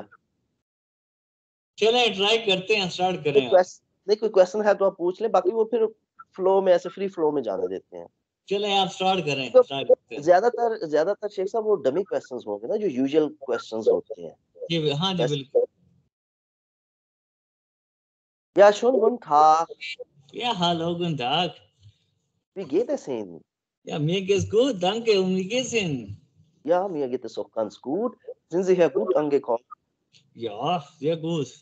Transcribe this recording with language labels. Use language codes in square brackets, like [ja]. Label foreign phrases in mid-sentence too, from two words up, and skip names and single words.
[hi] चलें ट्राई करते हैं, स्टार्ट कोई करें आप। क्वेस नहीं, कोई क्वेश्चन है तो आप पूछ लें, बाकी वो फिर फ्लो में ऐसे [en] free flow [hi] में जाने देते हैं। चलें आप स्टार्ट करें, तो स्टार्ट करते हैं। ज़्यादातर शेख साहब वो [en] dummy questions [hi] होंगे ना, जो [en] usual questions [hi] होते हैं। हाँ जी, वैसे बिल्कुल। [de] ja, schönen guten Tag. Ja, hallo, guten Tag. Wie geht es Ihnen? Ja, mir geht's gut, danke. Und wie geht's Ihnen? Ja, mir geht es auch ganz gut. Sind Sie hier gut angekommen? Ja, sehr gut.